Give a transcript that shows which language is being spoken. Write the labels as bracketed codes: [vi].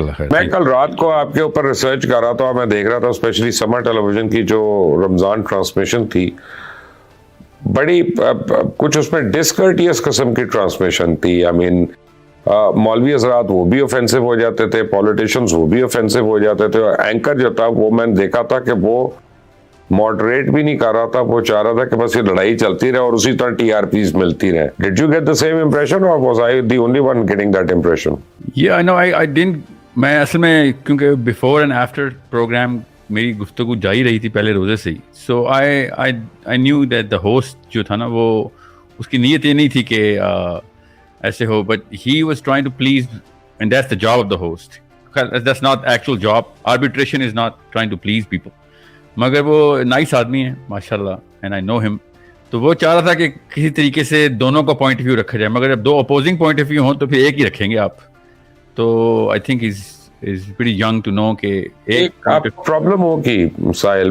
[ur] میں کل رات کو آپ کے اوپر ریسرچ کر رہا تھا اور میں دیکھ رہا تھا اسپیشلی سمر ٹیلی ویژن کی جو رمضان ٹرانسمیشن تھی، بڑی کچھ اس میں ڈسکرٹیس قسم کی ٹرانسمیشن تھی. [en] I mean [ur] مولوی حضرات وہ بھی اوفینسو ہو جاتے تھے، پولیٹیشنز وہ بھی اوفینسو ہو جاتے تھے، اور اینکر جو تھا وہ میں نے دیکھا تھا کہ وہ ماڈریٹ بھی نہیں کر رہا تھا، وہ چاہ رہا تھا کہ بس یہ لڑائی چلتی رہے اور اسی طرح ٹی آر پیز ملتی رہے. [en] Did you get the same impression or was I the only one getting that impression? Yeah, no, I didn't. [ur] میں اصل میں کیونکہ بیفور اینڈ آفٹر پروگرام میری گفتگو جاری رہی تھی پہلے روزے سے ہی. [en] so I knew that the host [ur] جو تھا نا، وہ اس کی نیت یہ نہیں تھی کہ ایسے ہو, [en] but he was trying to please, and that's the job of the host. That's not actual job. Arbitration is not trying to please people. [ur] مگر وہ نائس آدمی ہے ماشاء اللہ, [en] And I know him. [ur] تو وہ چاہ رہا تھا کہ کسی طریقے سے دونوں کا پوائنٹ آف ویو رکھا جائے, مگر جب دو اپوزنگ پوائنٹ آف ویو ہوں تو پھر ایک ہی رکھیں گے آپ. [en] تو I think is pretty young to know کہ [ur] ایک آپ پرابلم ہوگی ساحل.